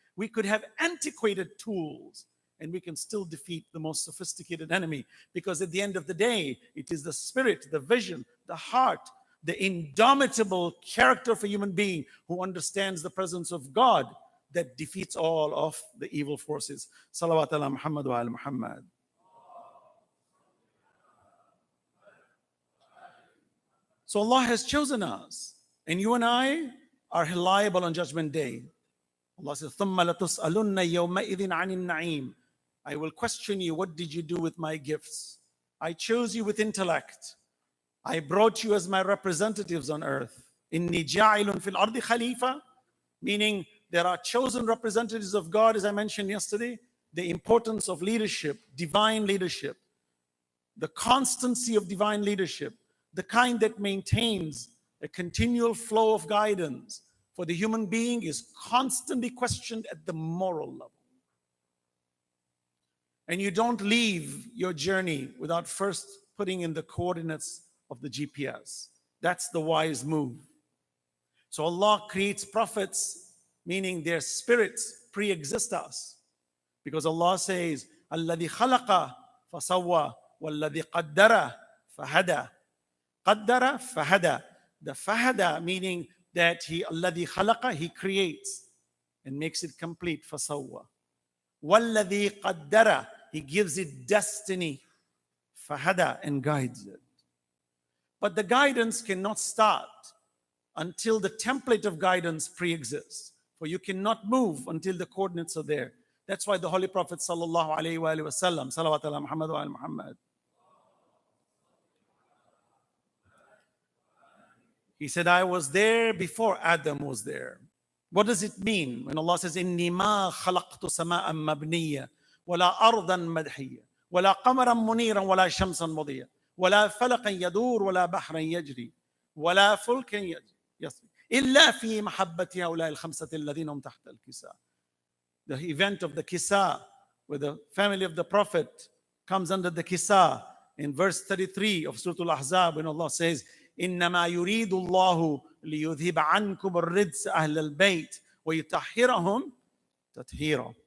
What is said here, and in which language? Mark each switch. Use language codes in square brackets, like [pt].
[en] We could have antiquated tools and we can still defeat the most sophisticated enemy, because at the end of the day, it is the spirit, the vision, the heart, the indomitable character of a human being who understands the presence of God that defeats all of the evil forces. [ar] Salawat ala Muhammad wa ala Muhammad. [en] So Allah has chosen us, and you and I are liable on Judgment Day. Allah says, [ar] ثُمَّ لَتُسْأَلُنَّ يَوْمَئِذٍ عَنِ النَّعِيمِ. [en] I will question you, what did you do with my gifts? I chose you with intellect. I brought you as my representatives on earth. [ar] إِنِّي جَاعِلٌ فِي الْأَرْضِ خَلِيفَةً, [en] meaning there are chosen representatives of God, as I mentioned yesterday. The importance of leadership, divine leadership, the constancy of divine leadership, the kind that maintains a continual flow of guidance, for the human being is constantly questioned at the moral level. And you don't leave your journey without first putting in the coordinates of the GPS. That's the wise move. So Allah creates prophets, meaning their spirits pre-exist us. Because Allah says, [ar] الَّذِي خَلَقَ فَسَوَّى وَالَّذِي قَدَّرَ فَهَدَى. قَدَّرَ فَهَدَى. [en] The fahada meaning that [ar] الَّذِي خَلَقَ, [en] He creates and makes it complete, [ar] فَسَوَّى. وَالَّذِي قَدَّرَ, [en] He gives it destiny, fahada, and guides it. But the guidance cannot start until the template of guidance pre-exists. For you cannot move until the coordinates are there. That's why the Holy Prophet sallallahu alaihi wasallam, [ar] salawat ala Muhammad wa ala Muhammad, [en] he said, I was there before Adam was there. What does it mean when Allah says, [ar] إِنِّي مَا خَلَقْتُ سَمَاءً مَبْنِيًّا وَلَا أَرْضًا مَدْحِيًّا وَلَا قَمَرًا مُنِيرًا وَلَا شَمْسًا مُضِيًّا وَلَا فَلَقًا يَدُورُ وَلَا بَحْرًا يَجْرِي وَلَا فُلْكًا يَسْرِي إِلَّا فِي مَحَبَّةِ هؤلاء الخمسة الذين هم تحت الكساء. [en] The event of the Kisa, where the family of the Prophet comes under the Kisa, in verse 33 of Surah Al-Ahzab, when Allah says, [ar] إِنَّمَا يُرِيدُ اللَّهُ لِيُذْهِبَ عَنْكُمُ الرِّجْسَ أَهْلَ الْبَيْتِ وَيُطَهِّرَهُمْ تَطْهِيرًا.